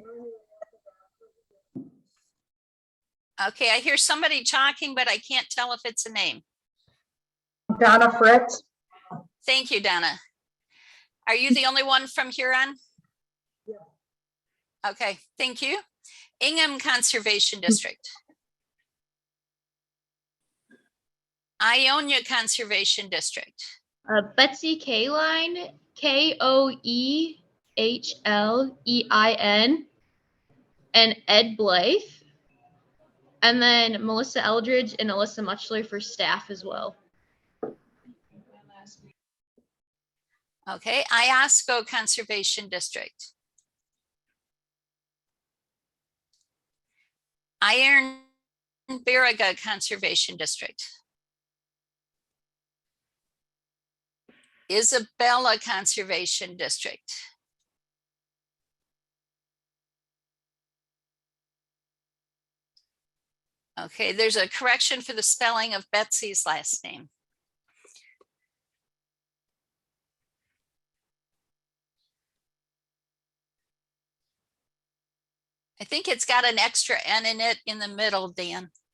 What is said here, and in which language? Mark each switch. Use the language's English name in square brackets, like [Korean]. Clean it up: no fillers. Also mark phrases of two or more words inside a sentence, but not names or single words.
[English] Okay, I hear somebody talking, but I can't tell if it's a name. Donna Fritz. Thank you, Donna. Are you the only one from Huron? Yeah. Okay, thank you. Ingham Conservation District. Ionia Conservation District. Betsy Kaline, Koehlein, and Ed Blythe. And then Melissa Eldridge and Alyssa Muchler for staff as well. Okay, Iosco Conservation District. Iron Baraga Conservation District. Isabella Conservation District. Okay, there's a correction for the spelling of Betsy's last name. I think it's got an extra N in it in the middle, Dan.